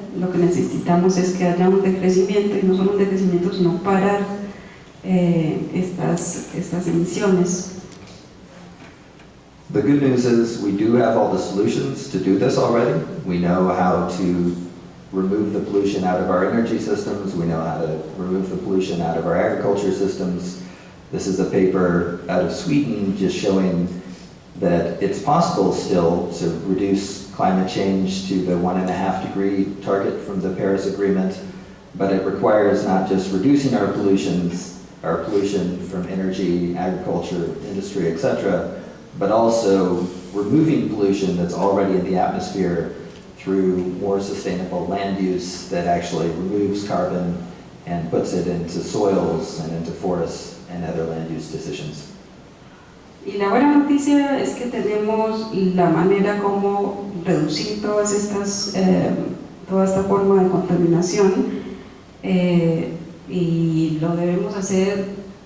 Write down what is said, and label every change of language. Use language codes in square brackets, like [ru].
[es] Lo que necesitamos es que haya un decrecimiento, y no solo un decrecimiento, sino parar estas emisiones. [en] The good news is we do have all the solutions to do this already. We know how to remove the pollution out of our energy systems. We know how to remove the pollution out of our agriculture systems. This is a paper out of Sweden just showing that it's possible still to reduce climate change to the 1.5-degree target from the Paris Agreement, but it requires not just reducing our pollution from energy, agriculture, industry, etc., but also removing pollution that's already in the atmosphere through more sustainable land use that actually removes carbon and puts it into soils and into forests and other land use decisions. [es] Y la buena noticia es que tenemos la manera como reducir toda esta forma de contaminación, y lo debemos hacer